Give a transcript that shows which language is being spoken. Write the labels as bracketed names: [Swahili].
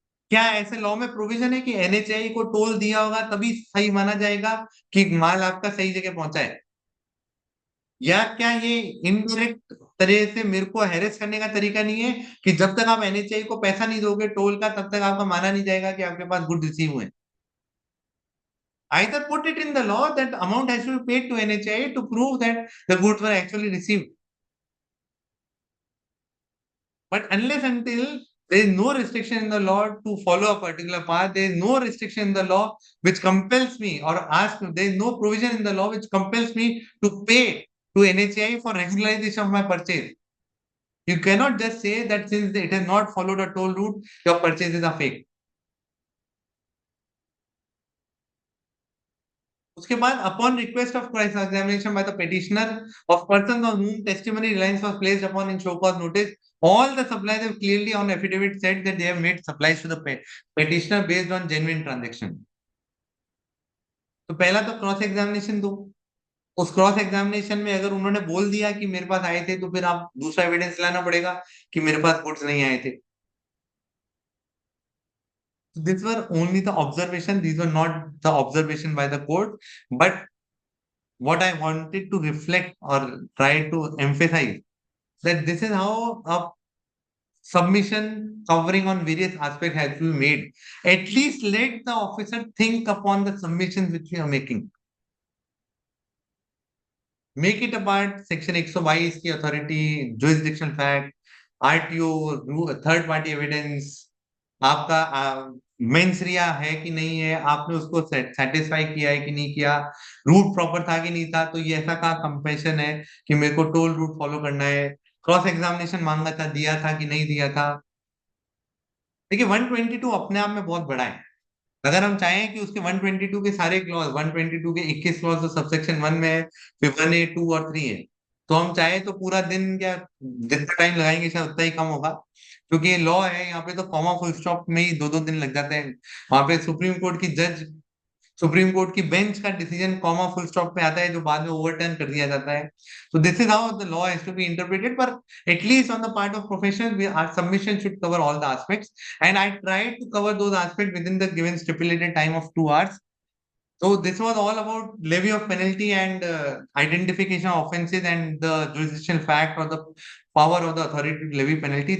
[Hindi] क्या ऐसे लॉ में प्रोविजन है कि एनएचएआई को टोल दिया होगा तभी सही माना जाएगा कि माल आपका सही जगह पहुंचा है? या क्या ये इनडायरेक्ट तरह से मेरे को हैरेस करने का तरीका नहीं है कि जब तक आप एनएचएआई को पैसा नहीं दोगे टोल का, तब तक आपका माना नहीं जाएगा कि आपके पास गुड रिसीव हुए? [English] Either put it in the law that amount has to be paid to NHIA to prove that the goods were actually received. But unless until there is no restriction in the law to follow a particular path, there is no restriction in the law which compels me or asks me, there is no provision in the law which compels me to pay to NHI for regularization of my purchase. You cannot just say that since it has not followed a toll route, your purchases are fake. [Hindi] उसके बाद [English] upon request of cross examination by the petitioner of persons on whom testimony reliance was placed upon in show cause notice, all the suppliers have clearly on affidavit said that they have made supplies to the petitioner based on genuine transaction. [Hindi] तो पहला तो cross examination दो. उस cross examination में अगर उन्होंने बोल दिया कि मेरे पास आए थे, तो फिर आप दूसरा एविडेंस लाना पड़ेगा कि मेरे पास गुड्स नहीं आए थे. [English] These were only the observation, these were not the observation by the court, but what I wanted to reflect or try to emphasize that this is how a submission covering on various aspects has to be made. At least let the officer think upon the submissions which we are making. Make it apart [Hindi] section 122 की authority, jurisdictional fact, RTO, third party evidence, आपका mains रिया है कि नहीं है, आपने उसको satisfy किया है कि नहीं किया, रूट प्रॉपर था कि नहीं था, तो ये ऐसा का कंपेशन है कि मेरे को टोल रूट फॉलो करना है, क्रॉस एग्जामिनेशन मांगा था, दिया था कि नहीं दिया था. देखिए 122 अपने आप में बहुत बड़ा है. अगर हम चाहें कि उसके 122 के सारे क्लॉज, 122 के 21 क्लॉज तो सबसेक्शन 1 में है, फिर 1A 2 और 3 है, तो हम चाहे तो पूरा दिन, क्या जितना टाइम लगाएंगे शायद उतना ही कम होगा, क्योंकि ये लॉ है. यहाँ पे तो कॉमा फुल स्टॉप में ही 2-2 दिन लग जाते हैं. वहां पे सुप्रीम कोर्ट की जज, सुप्रीम कोर्ट की बेंच का डिसीजन कॉमा फुल स्टॉप पे आता है, जो बाद में ओवरटर्न कर दिया जाता है. [English] So this is how the law has to be interpreted. But at least on the part of professionals, our submission should cover all the aspects, and I tried to cover those aspects within the given stipulated time of 2 hours. So this was all about levy of penalty and identification of offences and the jurisdictional fact or the power of the authority to levy penalty.